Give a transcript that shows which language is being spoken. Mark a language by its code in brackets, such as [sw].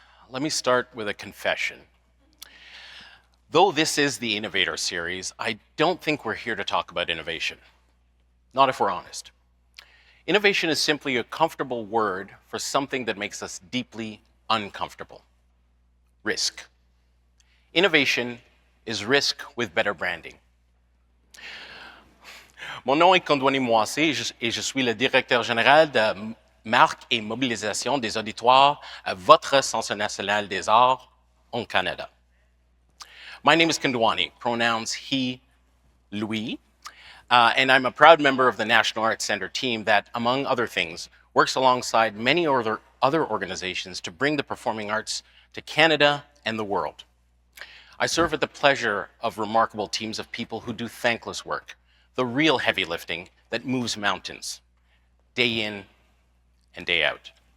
[en] let me start with a confession. Though this is the Innovator series, I don't think we're here to talk about innovation. Not if we're honest. Innovation is simply a comfortable word for something that makes us deeply uncomfortable. Risk. Innovation is risk with better branding. [fr] Mon nom est Kondwani Mwase et je suis le directeur général de marque et mobilisation des auditoires à votre Centre national des arts au Canada. [en] My name is Kondwani, pronouns he, lui, and I'm a proud member of the National Arts Centre team that, among other things, works alongside many other organizations to bring the performing arts to Canada and the world. I serve at the pleasure of remarkable teams of people who do thankless work, the real heavy lifting that moves mountains, day in and day out.